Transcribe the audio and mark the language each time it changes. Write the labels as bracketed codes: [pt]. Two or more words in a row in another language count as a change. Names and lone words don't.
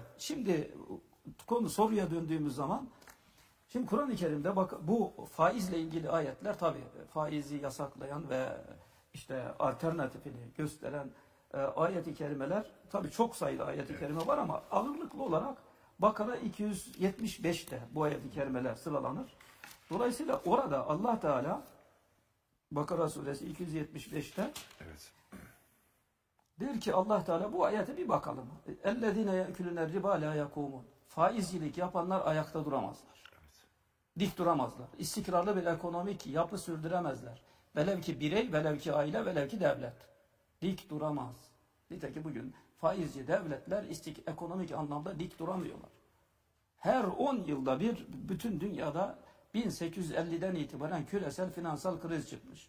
[tr] Şimdi soruya döndüğümüz zaman şimdi Kur'an-ı Kerim'de bak bu faizle ilgili ayetler tabii faizi yasaklayan ve işte alternatifini gösteren ayet-i kerimeler tabii çok sayıda ayet-i kerime var ama ağırlıklı olarak Bakara 275'te bu ayet-i kerimeler sıralanır. Dolayısıyla orada Allah Teala Bakara suresi 275'te der ki Allah Teala bu ayete bir bakalım. [ar] اَلَّذ۪ينَ يَأْكُلُنَ الرِّبَا لَا يَقُومُونَ [tr] Faizcilik yapanlar ayakta duramazlar. Dik duramazlar. İstikrarlı bir ekonomik yapı sürdüremezler. Velev ki birey, velev ki aile, velev ki devlet. Dik duramaz. Nitekim bugün faizci devletler ekonomik anlamda dik duramıyorlar. Her 10 yılda bir bütün dünyada 1850'den itibaren küresel finansal kriz çıkmış.